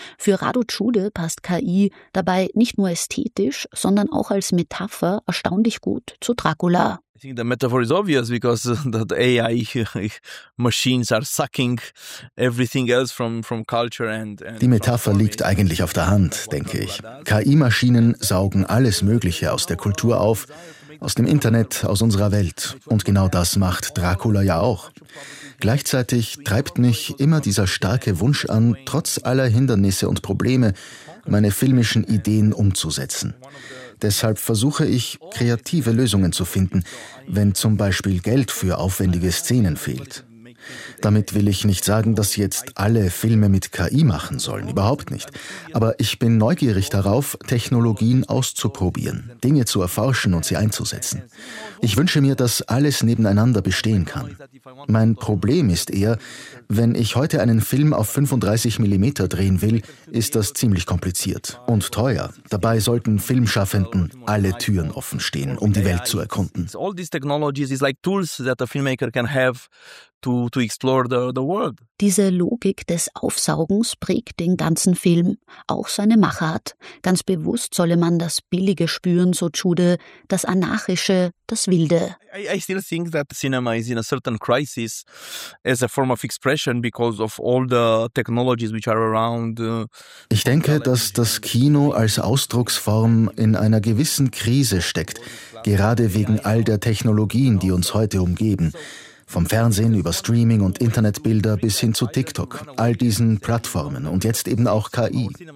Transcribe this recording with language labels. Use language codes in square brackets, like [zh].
[de] Für Radu Tschude passt KI dabei nicht nur ästhetisch, sondern auch als Metapher erstaunlich gut zu Dracula. [en] I think the metaphor is obvious because that AI machines are sucking everything else from culture and [de] die Metapher liegt eigentlich auf der Hand, denke ich. KI-Maschinen saugen alles Mögliche aus der Kultur auf. Aus dem Internet, aus unserer Welt. Und genau das macht Dracula ja auch. Gleichzeitig treibt mich immer dieser starke Wunsch an, trotz aller Hindernisse und Probleme, meine filmischen Ideen umzusetzen. Deshalb versuche ich, kreative Lösungen zu finden, wenn zum Beispiel Geld für aufwendige Szenen fehlt. Damit will ich nicht sagen, dass jetzt alle Filme mit KI machen sollen, überhaupt nicht. Aber ich bin neugierig darauf, Technologien auszuprobieren, Dinge zu erforschen und sie einzusetzen. Ich wünsche mir, dass alles nebeneinander bestehen kann. Mein Problem ist eher, wenn ich heute einen Film auf 35 mm drehen will, ist das ziemlich kompliziert und teuer. Dabei sollten Filmschaffenden alle Türen offen stehen, um die Welt zu erkunden. [en] All these technologies is like tools that a filmmaker can have. To explore the world. [de] Diese Logik des Aufsaugens prägt den ganzen Film, auch seine Machart. Ganz bewusst solle man das Billige spüren, so Tschude, das Anarchische, das Wilde. [en] I still think that cinema is in a certain crisis as a form of expression because of all the technologies which are around. [de] Ich denke, dass das Kino als Ausdrucksform in einer gewissen Krise steckt, gerade wegen all der Technologien, die uns heute umgeben. Vom Fernsehen über Streaming und Internetbilder bis hin zu TikTok, all diesen Plattformen und jetzt eben auch KI.